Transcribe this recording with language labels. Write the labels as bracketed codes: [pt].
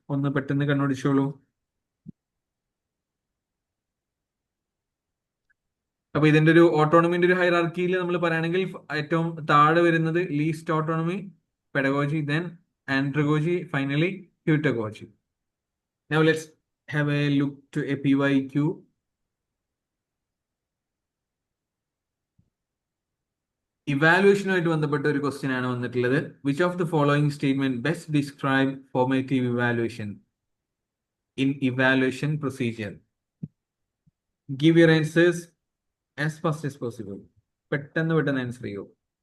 [ml] ഒന്ന് പെട്ടെന്ന് കണ്ണോടിച്ചോളൂ. അപ്പൊ ഇതിന്റെ ഒരു ഓട്ടോണമിന്റെ ഒരു ഹൈറാർക്കിയിൽ നമ്മൾ പറയുകയാണെങ്കിൽ ഏറ്റവും താഴെ വരുന്നത് least autonomy, pedagogy, then ആൻഡ്രഗോജി, finally ഹ്യൂട്ടഗോജി. [en] Now let's have a look to a PYQ. [ml] ഇവാലുവേഷനുമായിട്ട് ബന്ധപ്പെട്ട ഒരു ക്വസ്റ്റ്യൻ ആണ് വന്നിട്ടുള്ളത്. [en] Which of the following statement best describe formative evaluation in evaluation procedure? Give your answers as fast as possible. [ml] പെട്ടെന്ന് answer ചെയ്യൂ.